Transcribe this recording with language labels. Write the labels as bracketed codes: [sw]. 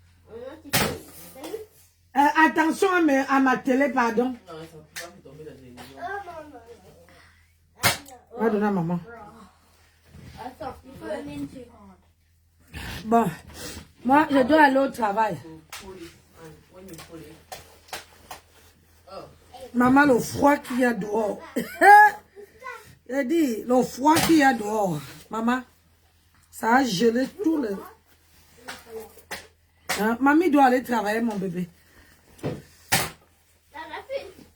[fr] Non, c'est pas. Attention à ma télé, pardon. Non, ça ne peut pas vous tomber dans les maisons. On va donner à maman. Attends, il faut donner une seconde. Bon, moi, je dois aller au travail. [en] Pull it, and when you pull it. Oh. [fr] Maman, le froid qu'il y a dehors. J'ai dit, le froid qu'il y a dehors. Maman, ça a gelé tout le... Hein? Mamie doit aller travailler, mon bébé. Ça l'a fait.